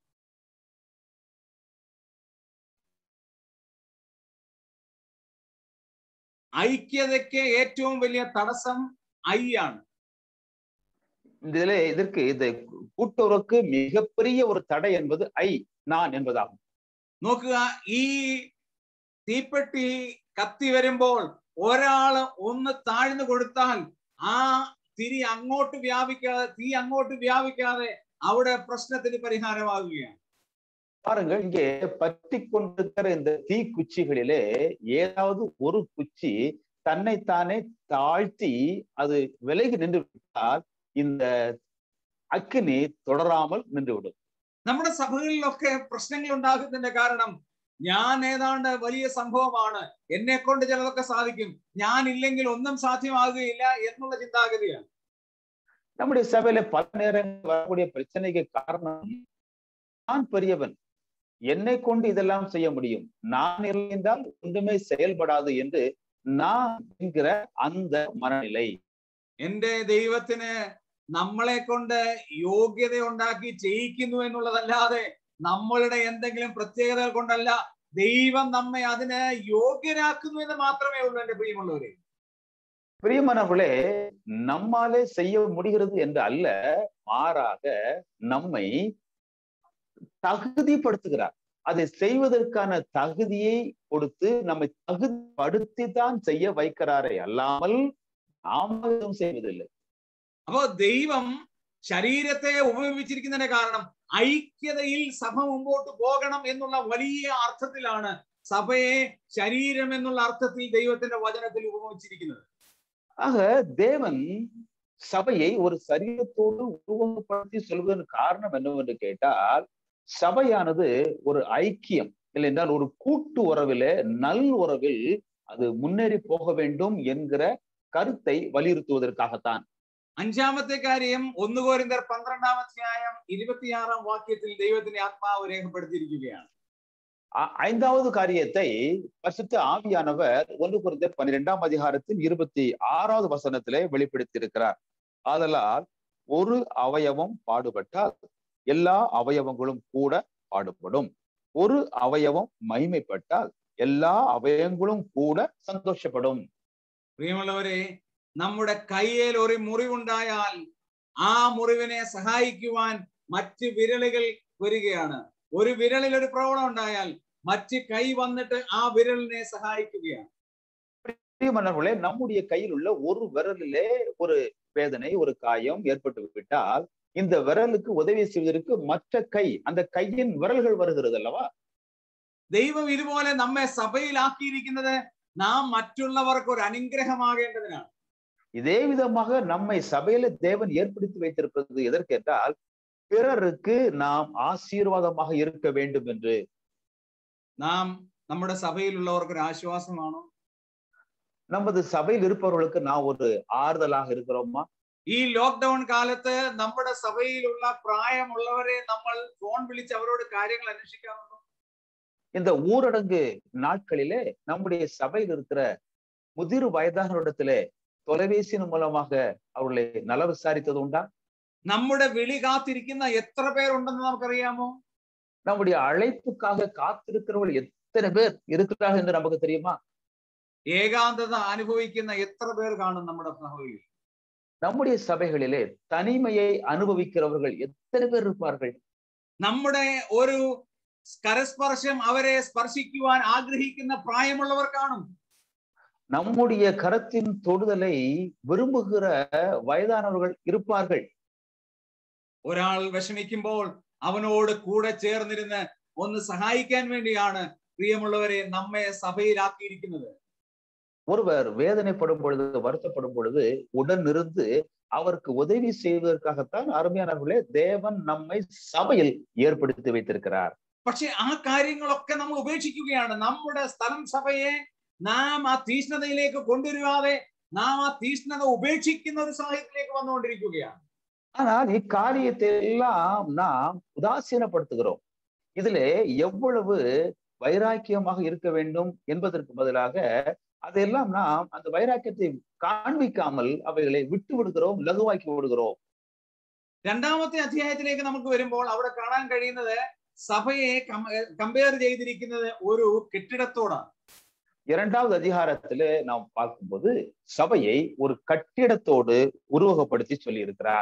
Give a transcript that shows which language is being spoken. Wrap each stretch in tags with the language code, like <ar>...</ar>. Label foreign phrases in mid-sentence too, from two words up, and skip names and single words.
<ml>ഐക്യതയ്ക്ക് ഏറ്റവും വലിയ തടസ്സം ഐ ആണ്.</ml> <ta>இதற்கு இந்த கூட்டுறவுக்கு மிகப்பெரிய ஒரு தடை என்பது நான் என்பதாகும்.</ta> <ml>നോക്കുക, ഈ തീപ്പെട്ടി കത്തി വരുമ്പോൾ ഒരാള് ഒന്ന് താഴ്ന്നു കൊടുത്താൽ ആ തിരി അങ്ങോട്ട് വ്യാപിക്കാതെ, തീ അങ്ങോട്ട് വ്യാപിക്കാതെ അവിടെ പ്രശ്നത്തിന് പരിഹാരമാകുകയാണ്.</ml> <ta>பாருங்கள், இங்கே பற்றி கொண்டிருக்கிற இந்த தீக்குச்சிகளிலே ஏதாவது ஒரு குச்சி தன்னைத்தானே தாழ்த்தி அது விலகி நின்று விட்டால் இந்த அக்னி தொடராமல் நின்றுவிடும்.</ta> <ml>നമ്മുടെ സഭകളിലൊക്കെ പ്രശ്നങ്ങൾ ഉണ്ടാകുന്നതിന്റെ കാരണം, ഞാൻ ഏതാണ്ട് വലിയ സംഭവമാണ്, എന്നെ കൊണ്ട് ചിലതൊക്കെ സാധിക്കും, ഞാൻ ഇല്ലെങ്കിൽ ഒന്നും സാധ്യമാകുകയില്ല എന്നുള്ള ചിന്താഗതിയാണ്.</ml> <ta>நம்முடைய சபையில பல நேரங்கள் வரக்கூடிய பிரச்சனைக்கு காரணம், நான் பெரியவன், என்னை கொண்டு இதெல்லாம் செய்ய முடியும், நான் இருந்தால் ஒன்றுமே செயல்படாது என்று நான் என்கிற அந்த மனநிலை.</ta> <ml>എന്റെ ദൈവത്തിന് നമ്മളെ കൊണ്ട് യോഗ്യത ഉണ്ടാക്കി ചെയ്യിക്കുന്നു എന്നുള്ളതല്ലാതെ നമ്മളുടെ എന്തെങ്കിലും പ്രത്യേകതകൾ കൊണ്ടല്ല, ദൈവം നമ്മെ അതിന് യോഗ്യരാക്കുന്നു എന്ന് മാത്രമേ ഉള്ളൂ. എന്റെ പ്രിയമുള്ളവരെ,</ml> <ta>பிரியமானவர்களே, நம்மாலே செய்ய முடிகிறது என்று அல்ல, மாறாக நம்மை தகுதிப்படுத்துகிறார். அதை செய்வதற்கான தகுதியை கொடுத்து நம்மை தகுதிப்படுத்தி தான் செய்ய வைக்கிறாரே அல்லாமல் நாம எதுவும் செய்வதில்லை.</ta> <ml>അപ്പോ ദൈവം ശരീരത്തെ ഉപയോഗിച്ചിരിക്കുന്നതിന്റെ കാരണം ഐക്യതയിൽ സഭ മുമ്പോട്ട് പോകണം എന്നുള്ള വലിയ അർത്ഥത്തിലാണ് സഭയെ ശരീരം എന്നുള്ള അർത്ഥത്തിൽ ദൈവത്തിന്റെ വചനത്തിൽ ഉപയോഗിച്ചിരിക്കുന്നത്.</ml> <ta>ஆக தேவன் சபையை ஒரு சரீரத்தோடு உருவகப்படுத்தி சொல்வதன் காரணம் என்னவென்று கேட்டால், சபையானது ஒரு ஐக்கியம் இல்லை என்றால் ஒரு கூட்டு உறவிலே, நல் உறவில் அது முன்னேறி போக வேண்டும் என்கிற கருத்தை வலியுறுத்துவதற்காகத்தான்.</ta> <ml>അഞ്ചാമത്തെ കാര്യം 1 കൊരിന്ത്യർ 12-ാം അധ്യായം 26-ാം വാക്യത്തിൽ ദൈവത്തിന്റെ ആത്മാവ് രേഖപ്പെടുത്തിയിരിക്കുകയാണ്.</ml> <ta>5வது காரியத்தை பரிசுத்த ஆவியானவர் 1 கொரிந்தியர் 12-ாம் அதிகாரத்தின் 26வது வசனத்திலே வெளிப்படுத்தி இருக்கிறார். ஆதலால் ஒரு அவயவம் பாடுபட்டால் எல்லா அவயவங்களும் கூட பாடுபடும். ஒரு அவயவம் மகிமைப்பட்டால் எல்லா அவயவங்களும் கூட സന്തോഷപ്പെടും.</ta> <ml>പ്രിയമുള്ളവരെ, നമ്മുടെ കയ്യിൽ ഒരു മുറിവുണ്ടായാൽ ആ മുറിവിനെ സഹായിക്കുവാൻ മറ്റ് വിരലുകൾ വരികയാണ്. ഒരു വിരലിൽ ഒരു പ്രോബ്ലം ഉണ്ടായാൽ മറ്റ് കൈ വന്നിട്ട് ആ വിരലിനെ സഹായിക്കുകയാണ്.</ml> <ta>பிரியமானவர்களே, நம்முடைய கையில் உள்ள ஒரு விரலிலே ஒரு வேதனை, ஒரு காயம் ஏற்பட்டு விட்டால் இந்த விரலுக்கு உதவி செய்வதற்கு மற்ற கை, அந்த கையின் விரல்கள் வருகிறது அல்லவா?</ta> <ml>ദൈവം ഇതുപോലെ നമ്മെ സഭയിലാക്കിയിരിക്കുന്നത് നാം മറ്റുള്ളവർക്ക് ഒരു അനുഗ്രഹമാകേണ്ടതിനാണ്.</ml> <ta>இதே விதமாக நம்மை சபையில தேவன் ஏற்படுத்தி வைத்திருப்பது எதற்கென்றால் பிறருக்கு நாம் ஆசீர்வாதமாக இருக்க வேண்டும் என்று.</ta> <ml>നാം നമ്മുടെ സഭയിലുള്ളവർക്ക് ഒരു ആശ്വാസമാണോ?</ml> <ta>நமது சபையில் இருப்பவர்களுக்கு நான் ஒரு ஆறுதலாக இருக்கிறோமா?</ta> <ml>ഈ ലോക്ക്ഡൌൺ കാലത്ത് നമ്മുടെ സഭയിലുള്ള പ്രായമുള്ളവരെ നമ്മൾ ഫോൺ വിളിച്ച് അവരോട് കാര്യങ്ങൾ അന്വേഷിക്കാറുണ്ടോ?</ml> <ta>இந்த ஊரடங்கு நாட்களிலே நம்முடைய சபையில் இருக்கிற முதிர் வயதானவரிடத்திலே தொலைபேசியின் மூலமாக அவர்களை நல விசாரித்தது உண்டா?</ta> <ml>നമ്മുടെ വിളി കാത്തിരിക്കുന്ന എത്ര പേരുണ്ടെന്ന് നമുക്കറിയാമോ?</ml> <ta>நம்முடைய அழைப்புக்காக காத்திருக்கிறவர்கள் எத்தனை பேர் இருக்கிறார்கள் என்று நமக்கு தெரியுமா?</ta> <ml>ഏകാന്തത അനുഭവിക്കുന്ന എത്ര പേർ കാണും നമ്മുടെ സഭയിൽ?</ml> <ta>நம்முடைய சபைகளிலே தனிமையை அனுபவிக்கிறவர்கள் எத்தனை பேர் இருப்பார்கள்?</ta> <ml>നമ്മുടെ ഒരു കരസ്പർശം അവരെ സ്പർശിക്കുവാൻ ആഗ്രഹിക്കുന്ന പ്രായമുള്ളവർ കാണും.</ml> <ta>நம்முடைய கரத்தின் தொடுதலை விரும்புகிற வயதானவர்கள் இருப்பார்கள்.</ta> <ml>ഒരാൾ വിഷമിക്കുമ്പോൾ അവനോട് കൂടെ ചേർന്നിരുന്ന് ഒന്ന് സഹായിക്കാൻ വേണ്ടിയാണ് പ്രിയമുള്ളവരെ നമ്മെ സഭയിലാക്കിയിരിക്കുന്നത്.</ml> <ta>ஒருவர் வேதனைப்படும் பொழுது, வருத்தப்படும் பொழுது உடன் இருந்து அவருக்கு உதவி செய்வதற்காகத்தான் அருமையானவர்களே தேவன் நம்மை சபையில் ஏற்படுத்தி வைத்திருக்கிறார்.</ta> <ml>പക്ഷെ ആ കാര്യങ്ങളൊക്കെ നമ്മൾ ഉപേക്ഷിക്കുകയാണ്. നമ്മുടെ സ്ഥലം സഭയെ നാം ആ തീഷ്ണതയിലേക്ക് കൊണ്ടുവരാതെ നാം ആ തീഷ്ണത ഉപേക്ഷിക്കുന്ന ഒരു സാഹചര്യത്തിലേക്ക് വന്നുകൊണ്ടിരിക്കുകയാണ്.</ml> <ta>ஆனால் இக்காரியத்தை எல்லாம் நாம் உதாசீனப்படுத்துகிறோம். இதிலே எவ்வளவு வைராக்கியமாக இருக்க வேண்டும் என்பதற்கு பதிலாக அதெல்லாம் நாம் அந்த வைராக்கியத்தை காண்பிக்காமல் அவைகளை விட்டு விடுகிறோம், லகுவாக்கி விடுகிறோம்.</ta> <ml>രണ്ടാമത്തെ അധ്യായത്തിലേക്ക് നമുക്ക് വരുമ്പോൾ അവിടെ കാണാൻ കഴിയുന്നത് സഭയെ കമ്പയർ ചെയ്തിരിക്കുന്നത് ഒരു കെട്ടിടത്തോടാണ്.</ml> <ta>இரண்டாவது அதிகாரத்திலே நாம் பார்க்கும்போது சபையை ஒரு கட்டிடத்தோடு உருவகப்படுத்தி சொல்லி இருக்கிறார்.</ta>